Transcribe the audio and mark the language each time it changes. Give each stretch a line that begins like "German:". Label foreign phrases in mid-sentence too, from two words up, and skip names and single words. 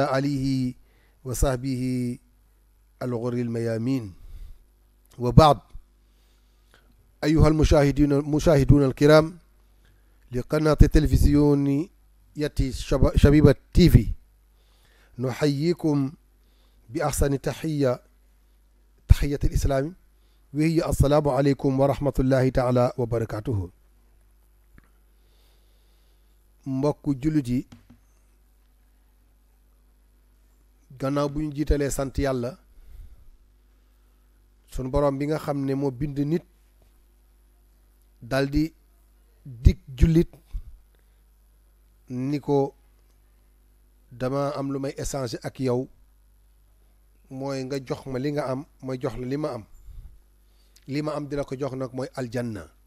Arabic: آله وصحبه الغر الميامين وبعد أيها المشاهدون الكرام لقناة التلفزيون ياتي شبيبة تي في نحييكم بأحسن تحية الإسلام وهي السلام عليكم ورحمة الله تعالى وبركاته
Wolof: mbokku jullit yi gannaaw bu ñu jiitalee sant yàlla sunu borom bi nga xam ne moo bind nit daldi dig jullit ni ko dama am lu may échanger ak yow mooy nga jox ma li nga am mooy jox la li ma am di la ko jox nag mooy aljanna